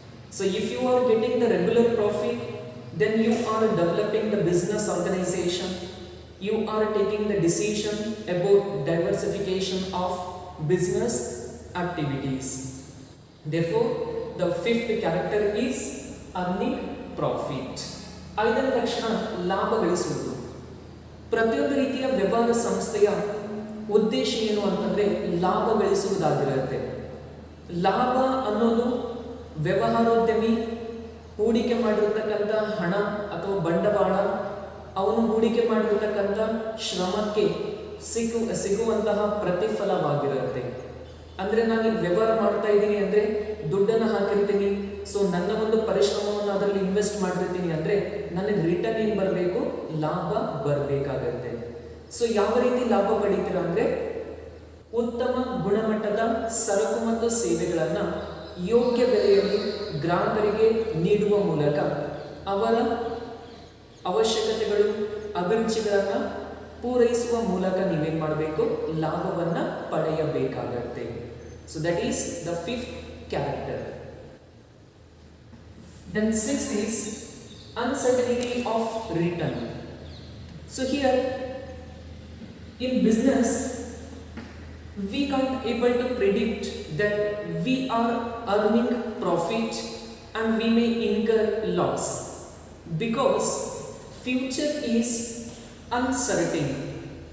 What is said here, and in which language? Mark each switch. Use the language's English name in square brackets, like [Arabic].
[English] So if you are getting the regular profit, then you are developing the business organization, you are taking the decision about diversification of business activities. Therefore the fifth character is earning profit. [Kannada] ಐದನೇ ಲಕ್ಷಣ ಲಾಭ ಗಳಿಸುವುದು. ಪ್ರತಿಯೊಂದು ರೀತಿಯ ವ್ಯವಹಾರ ಸಂಸ್ಥೆಯ ಉದ್ದೇಶ ಏನು ಅಂತಂದ್ರೆ ಲಾಭ ಗಳಿಸುವುದಾಗಿರುತ್ತೆ. ಲಾಭ ಅನ್ನೋದು ವ್ಯವಹಾರೋದ್ಯಮಿ ಹೂಡಿಕೆ ಮಾಡಿರತಕ್ಕಂಥ ಹಣ ಅಥವಾ ಬಂಡವಾಳ, ಅವನು ಹೂಡಿಕೆ ಮಾಡಿರತಕ್ಕಂಥ ಶ್ರಮಕ್ಕೆ ಸಿಗುವಂತಹ ಪ್ರತಿಫಲವಾಗಿರುತ್ತೆ. ಅಂದರೆ ನಾನು ಈಗ ವ್ಯವಹಾರ ಮಾಡ್ತಾ ಇದ್ದೀನಿ ಅಂದರೆ ದುಡ್ಡನ್ನು ಹಾಕಿರ್ತೀನಿ, ಸೊ ನನ್ನ ಒಂದು ಪರಿಶ್ರಮವನ್ನು ಅದರಲ್ಲಿ ಇನ್ವೆಸ್ಟ್ ಮಾಡಿರ್ತೀನಿ ಅಂದರೆ ನನಗೆ ರಿಟರ್ನ್ ಏನು ಬರಬೇಕು, ಲಾಭ ಬರಬೇಕಾಗತ್ತೆ. ಸೊ ಯಾವ ರೀತಿ ಲಾಭ ಪಡಿತೀರಾ ಅಂದರೆ ಉತ್ತಮ ಗುಣಮಟ್ಟದ ಸರಕು ಮತ್ತು ಸೇವೆಗಳನ್ನು ಯೋಗ್ಯ ಬೆಲೆಯಲ್ಲಿ ಗ್ರಾಹಕರಿಗೆ ನೀಡುವ ಮೂಲಕ ಅವರ ಅವಶ್ಯಕತೆಗಳು ಅಭಿರುಚಿಗಳನ್ನು ಪೂರೈಸುವ ಮೂಲಕ ನೀವೇನು ಮಾಡಬೇಕು, ಲಾಭವನ್ನು ಪಡೆಯಬೇಕಾಗತ್ತೆ. [English] So that is the fifth character. Then sixth is uncertainty of return. So here in business we can't able to predict that we are earning profit and we may incur loss because future is uncertain.